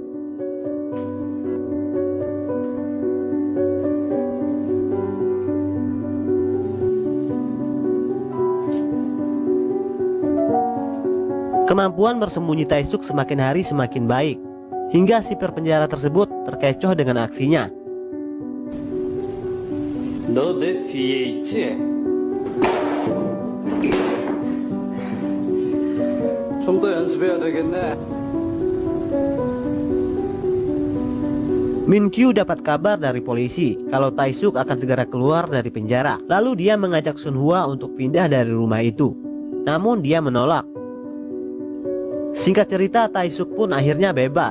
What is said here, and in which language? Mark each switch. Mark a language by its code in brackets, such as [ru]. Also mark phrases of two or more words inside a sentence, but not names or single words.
[id] Kemampuan bersembunyi Tae-suk semakin hari semakin baik, hingga sipir penjara tersebut terkecoh dengan aksinya. [ko] 너 내 뒤에 있지? 좀 더 연습해야 되겠네. [id] Min-kyu dapat kabar dari polisi kalau Tae-suk akan segera keluar dari penjara. Lalu dia mengajak Sun Hwa untuk pindah dari rumah itu. Namun dia menolak. Singkat cerita, Tae-suk pun akhirnya bebas.